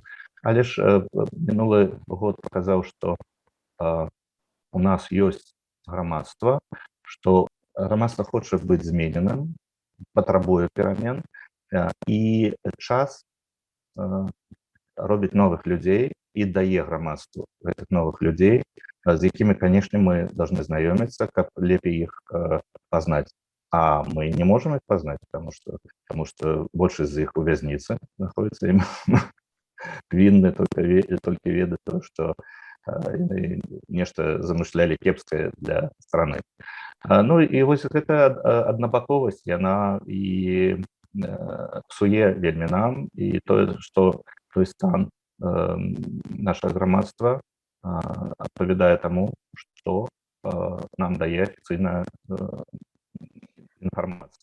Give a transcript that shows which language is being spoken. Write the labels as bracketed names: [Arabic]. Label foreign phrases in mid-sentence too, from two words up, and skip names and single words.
[Belarusian] Але ж мінулы год паказаў, што у нас ёсць грамадства, што грамадства хоча быць змененым, патрабуе перамен, і час робіць новых людзей і дае грамадству гэтых новых людзей, з якімі, канешне, мы должны знаёміцца, каб лепей іх пазнаць. [Russian] А мы не можем их [Belarusian] пазнаць, [Russian] потому что [Belarusian] большасць з іх у вязніцы знаходзіцца, ім вінны толькі ведаць то, што яны нешта замышлялі кепскае для страны. Ну і вось гэта аднабаковасць, яна і псуе вельмі нам, і тое, што той стан нашага грамадства адпавядае таму, што нам дае афіцыйная інфармацыя.